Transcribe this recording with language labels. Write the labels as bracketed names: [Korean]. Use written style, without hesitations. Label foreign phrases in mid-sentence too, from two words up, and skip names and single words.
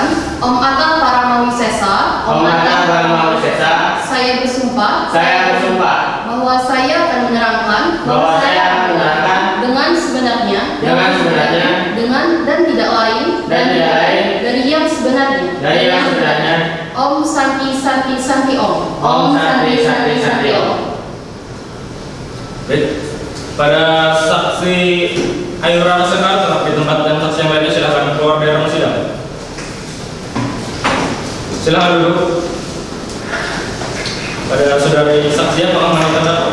[Sanskrit] Om Atta Paramawisesa. Om Atta Paramawisesa. [Indonesian] Saya bersumpah. Saya bersumpah bahwa saya akan menerangkan. Dengan sebenarnya. Dengan sebenarnya. Dengan dan tidak lain. Dan tidak lain. Dari yang sebenarnya. Dari yang sebenarnya. [Sanskrit] Om Santi Santi Santi Om. Om Santi Santi Santi Om. [Indonesian] Baik, pada saksi Ayura Sekar tetap di tempat dan saksi yang lainnya silakan keluar dari ruang sidang. Silakan duduk. Pada saudari saksi apakah mengenal terdakwa?